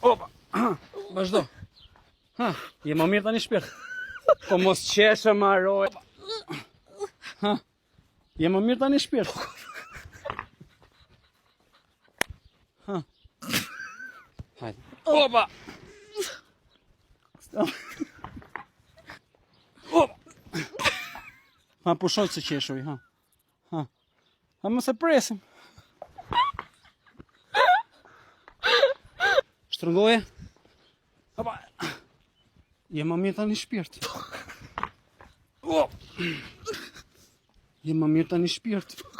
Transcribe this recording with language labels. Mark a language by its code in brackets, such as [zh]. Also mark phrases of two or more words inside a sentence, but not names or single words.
[sq] Opa. Vazhdo. Ha, je më mirë tani shpirt. Po mos qeshe, ma roj. Ha. Je më mirë tani shpirt. Ha. Hajde. Opa. Opa. Ha, pushoj se qeshuj, ha. Ha. Ha, mos e presim. Shtrëngoje. Opa. Je më mirë tani shpirt. O. Je më mirë tani shpirt.